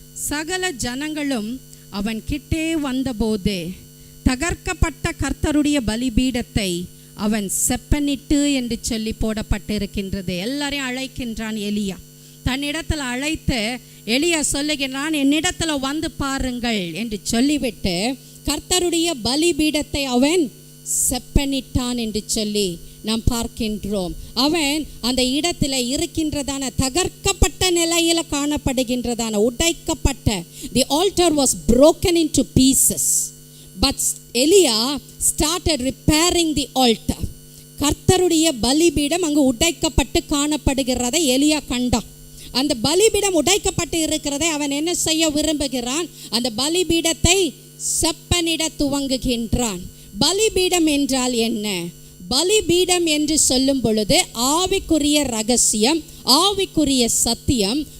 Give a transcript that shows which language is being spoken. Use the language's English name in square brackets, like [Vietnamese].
[Tamil] சகல ஜனங்களும் அவன் கிட்டே வந்தபோது தகர்க்கப்பட்ட கர்த்தருடைய பலிபீடத்தை அவன் செப்பனிட்டு என்று சொல்லி போடப்பட்டிருக்கின்றது. எல்லாரையும் அழைக்கின்றான் எலியா. தன்னிடத்தில் அழைத்து எலியா சொல்லுகிறான், என்னிடத்தில் வந்து பாருங்கள் என்று சொல்லிவிட்டு கர்த்தருடைய பலிபீடத்தை அவன் செப்பனிட்டான் என்று சொல்லி நாம் பார்க்கின்றோம். அவன் அந்த இடத்துல இருக்கின்றதான தகர்க்கப்பட்ட நிலையில காணப்படுகின்றதான உடைக்கப்பட்ட, [English] the altar was broken into pieces, but Elia started repairing the altar. [Tamil] கர்த்தருடைய பலிபீடம் அங்கு உடைக்கப்பட்டு காணப்படுகிறதை எலியா கண்டான். அந்த பலிபீடம் உடைக்கப்பட்டு இருக்கிறதை அவன் என்ன செய்ய விரும்புகிறான்? அந்த பலிபீடத்தை செப்பனிட துவங்குகின்றான். பலிபீடம் என்றால் என்ன? பலிபீடம் என்று சொல்லும் பொழுது ஆவிக்குரிய ரகசியம், ஆவிக்குரிய சத்தியம்.